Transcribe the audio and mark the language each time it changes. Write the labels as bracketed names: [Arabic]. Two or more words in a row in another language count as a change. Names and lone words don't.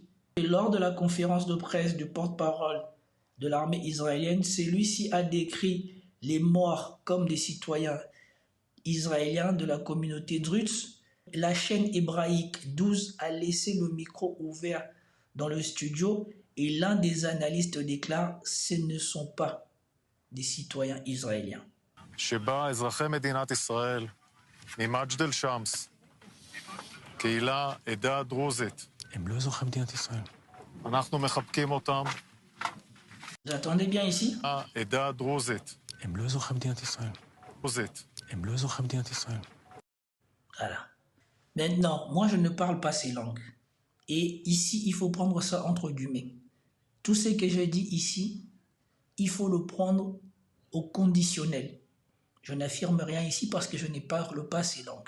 [French] Et lors de la conférence de presse du porte-parole de l'armée israélienne, celui-ci a décrit les morts comme des citoyens israéliens de la communauté druze. La chaîne hébraïque 12 a laissé le micro ouvert dans le studio et l'un des analystes déclare « ce ne sont pas des citoyens israéliens ». [Hebrew] שבה אזרחי מדינת ישראל ממג'דל שמס, קהילה, עדה דרוזית. הם לא אזרחי מדינת ישראל. אנחנו מחבקים אותם. [French] Vous attendez bien ici? [Hebrew] עדה דרוזית. הם לא אזרחי מדינת ישראל. דרוזית. הם לא אזרחי מדינת ישראל. [French] Voilà. Maintenant, moi je ne parle pas ces langues. Et ici, il faut prendre ça entre guillemets. Tout ce que je dis ici, il faut le prendre au conditionnel. Je n'affirme rien ici parce que je ne parle pas ces langues.